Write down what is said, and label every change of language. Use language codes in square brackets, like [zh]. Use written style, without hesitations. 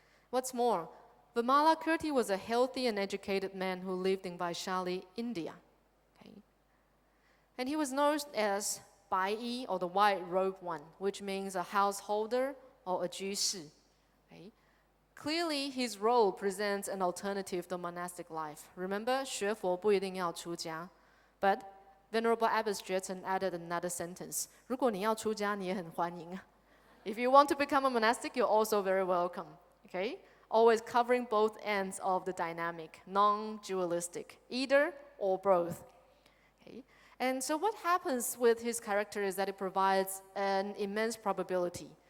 [en] What's more, Vimalakirti was a healthy and educated man who lived in Vaishali, India. Okay. And he was known as Bai Yi, or the white robe one, which means a householder or a jushi. Okay. Clearly, his role presents an alternative to monastic life. Remember, [zh] 学佛不一定要出家. [en] But Venerable Abbot Jeten added another sentence. [zh] 如果你要出家, 你也很欢迎. [en] If you want to become a monastic, you're also very welcome. Okay? Always covering both ends of the dynamic, non-dualistic, either or both. Okay? And so what happens with his character is that it provides an immense probability.